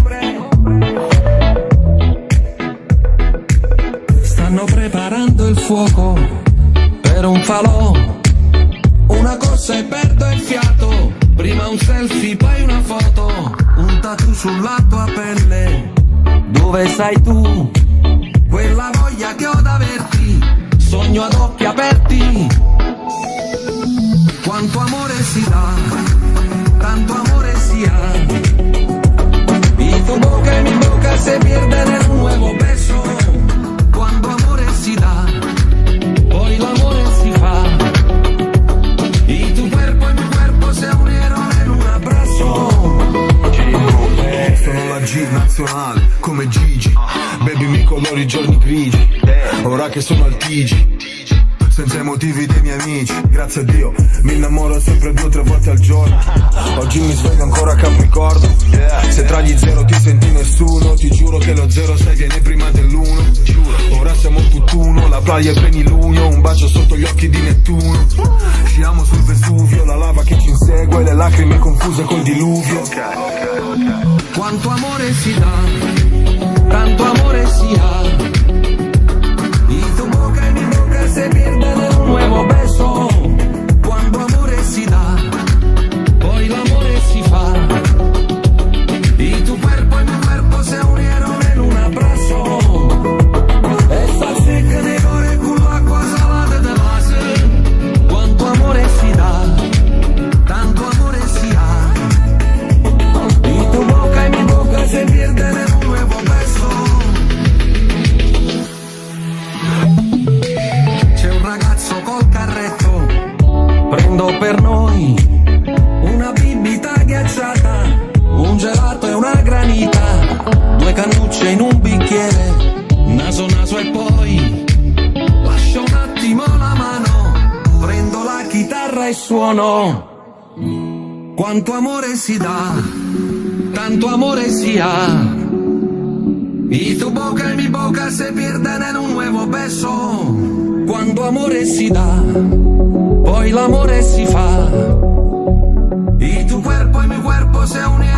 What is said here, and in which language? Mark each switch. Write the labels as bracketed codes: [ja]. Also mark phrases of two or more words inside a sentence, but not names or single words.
[it] Stanno preparando il fuoco per un falò, una corsa e perdo il fiato, prima un selfie poi una foto, un tattoo sulla tua pelle, dove sei tu? Quella voglia che ho d'averti, sogno ad occhi aperti. Quanto amore si dà, tanto amore si ha. [es] Y tu boca y mi boca se pierden en un nuevo beso. [it] Quando amore si dà, poi l'amore si fa. [es] Y tu cuerpo y mi cuerpo se unieron en un abrazo. [it] Sono la G nazionale, come Gigi. Baby mi colori i giorni grigi. Ora che sono al TG, senza i motivi dei miei amici, grazie a Dio mi innamoro sempre 2 o 3 volte al giorno. Oggi mi sveglio ancora a Capricorno. Se tra gli zero ti senti nessuno, ti giuro che lo 06 viene prima dell'1. Ora siamo tutt'uno, la playa è plenilunio, un bacio sotto gli occhi di Nettuno. Sciamo sul Vesuvio, la lava che ci insegue, le lacrime confuse col diluvio. Quanto amore si dà, tanto amore si ha. [es] Y tu boca y mi boca se pierden en un nuevo beso. [it] Cuando amore si da, poi l'amore si fa. [es] Y tu cuerpo y mi cuerpo se unieron en un abrazo. Esta secca de gore con l'acqua salata de base. [it] Quanto amore si dà, tanto amore si ha. [es] Y tu boca y mi boca se pierden en un nuevo beso. [it] C'è un ragazzo col carretto, prendo per noi una bibita ghiacciata, un gelato e una granita, 2 cannucce in un bicchiere, naso naso e poi lascio un attimo la mano, prendo la chitarra e suono. Quanto amore si dà, tanto amore si ha. [es] Y tu boca y mi boca se pierden en un nuevo beso. [it] Cuando amore si dà, poi l'amore si fa. [es] Y tu cuerpo y mi cuerpo se unen.